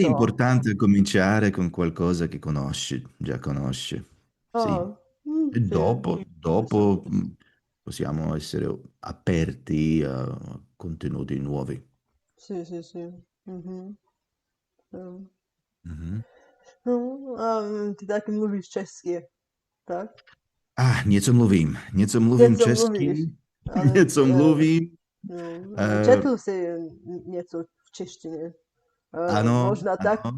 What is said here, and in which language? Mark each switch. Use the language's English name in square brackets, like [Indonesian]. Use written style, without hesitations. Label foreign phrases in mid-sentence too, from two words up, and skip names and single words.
[Italian] so. importante cominciare con qualcosa che conosci, già conosci. Sì. Ah, E sì, adesso. dopo possiamo essere aperti a contenuti nuovi. Sì, sì, sì. Mhm. Ehm, Mhm. [Czech] no, ty taky mluvíš česky, tak? Něco mluvím Něco mluvíš, česky, ale něco mluvím. no, eh, četl jsi něco v češtině. ano, Možná ano.